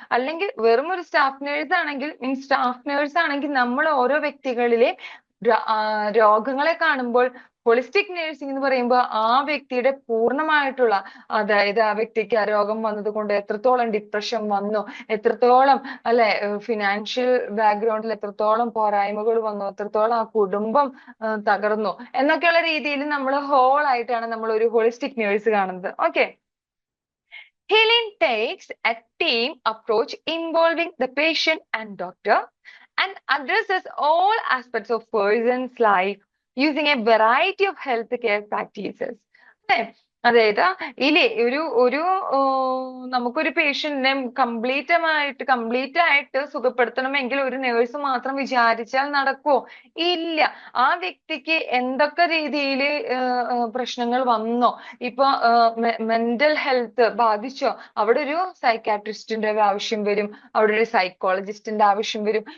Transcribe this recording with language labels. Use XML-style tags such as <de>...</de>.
<ml>അല്ലെങ്കിൽ വെറും ഒരു സ്റ്റാഫ് നേഴ്സ് ആണെങ്കിൽ നമ്മൾ ഓരോ വ്യക്തികളിലെ രോഗങ്ങളെ കാണുമ്പോൾ, ഹോളിസ്റ്റിക് നഴ്സിംഗ് എന്ന് പറയുമ്പോൾ ആ വ്യക്തിയുടെ പൂർണ്ണമായിട്ടുള്ള, അതായത് ആ വ്യക്തിക്ക് ആ രോഗം വന്നത് കൊണ്ട് എത്രത്തോളം ഡിപ്രഷൻ വന്നു, എത്രത്തോളം അല്ലെ ഫിനാൻഷ്യൽ ബാക്ക്ഗ്രൗണ്ടിൽ എത്രത്തോളം പോരായ്മകൾ വന്നു, എത്രത്തോളം ആ കുടുംബം തകർന്നു എന്നൊക്കെയുള്ള രീതിയിൽ നമ്മൾ ഹോൾ ആയിട്ടാണ് നമ്മൾ ഒരു ഹോളിസ്റ്റിക് നേഴ്സ് കാണുന്നത്. Okay.</ml> <en>Healing takes a team approach involving the patient and doctor and addresses all aspects of person's life using a variety of healthcare practices.</en> <ml>അല്ലേ? അതായത് ഇല്ലേ, ഒരു ഒരു നമുക്കൊരു പേഷ്യന്റിനെ കംപ്ലീറ്റ് ആയിട്ട് സുഖപ്പെടുത്തണമെങ്കിൽ ഒരു നേഴ്സ് മാത്രം വിചാരിച്ചാൽ നടക്കുമോ? ഇല്ല. ആ വ്യക്തിക്ക് എന്തൊക്കെ രീതിയിൽ പ്രശ്നങ്ങൾ വന്നോ, ഇപ്പൊ മെന്റൽ ഹെൽത്ത് ബാധിച്ചോ, അവിടെ ഒരു സൈക്കാട്രിസ്റ്റിന്റെ ആവശ്യം വരും, അവിടെ ഒരു സൈക്കോളജിസ്റ്റിന്റെ ആവശ്യം വരും.</ml>